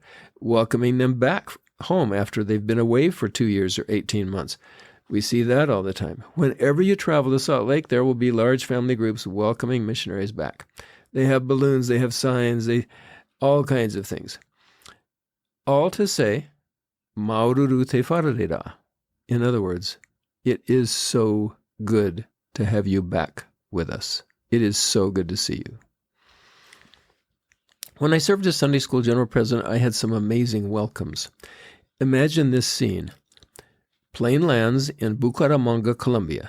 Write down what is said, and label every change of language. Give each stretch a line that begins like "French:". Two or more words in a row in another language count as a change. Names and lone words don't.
English: Welcoming them back home after they've been away for 2 years or 18 months. We see that all the time. Whenever you travel to Salt Lake, there will be large family groups welcoming missionaries back. They have balloons, they have signs, they all kinds of things. All to say,
Tahitian: Maururu te wharerera.
English: In other words, it is so good to have you back with us. It is so good to see you. When I served as Sunday School General President, I had some amazing welcomes. Imagine this scene. Plane lands in Bucaramanga, Colombia.